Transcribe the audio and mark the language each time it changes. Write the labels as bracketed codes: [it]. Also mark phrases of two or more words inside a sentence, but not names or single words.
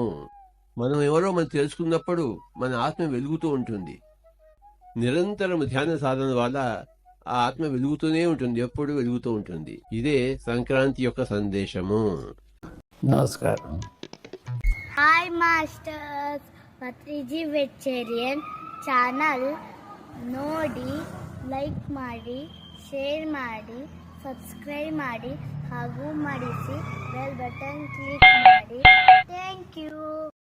[te] మనం ఎవరో మనం తెలుసుకున్నప్పుడు మన ఆత్మ వెలుగుతూ ఉంటుంది. నిరంతరం ధ్యాన సాధన వల్ల ఆ ఆత్మ వెలుగుతూనే ఉంటుంది, ఎప్పుడు వెలుగుతూ ఉంటుంది. ఇదే సంక్రాంతి యొక్క సందేశము. నమస్కారం. [en] Hi masters, [kn] ಪತ್ರಿಜಿ ವೆಜಿಟೇರಿಯನ್ ಚಾನಲ್ ನೋಡಿ, ಲೈಕ್ ಮಾಡಿ, ಶೇರ್ ಮಾಡಿ, ಸಬ್ಸ್ಕ್ರೈಬ್ ಮಾಡಿ ಹಾಗೂ ಮಾಡಿಸಿ [en] bell button click [kn] ಮಾಡಿ. [en] Thank you.